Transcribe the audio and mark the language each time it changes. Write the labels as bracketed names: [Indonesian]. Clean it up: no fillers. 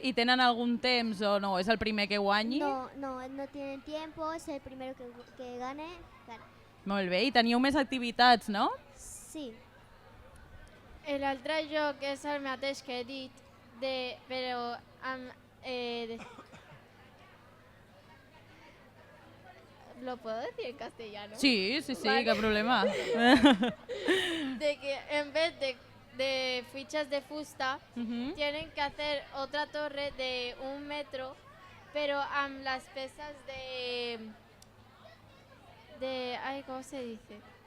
[Catalan] I tenen algun temps o no? És el primer que guanyi? [Spanish] No tienen tiempo, es el primero que gane, gana. [Catalan] Molt bé. I teníeu més activitats, no? Sí. L'altre joc és el mateix que he dit, però amb... [Spanish] ¿Lo puedo decir en castellano? Sí, Vale. [Catalan] cap problema. [Spanish] De que en vez de fichas de fusta, tienen que hacer otra torre de 1 metro, pero amb las pesas ay, ¿cómo se dice?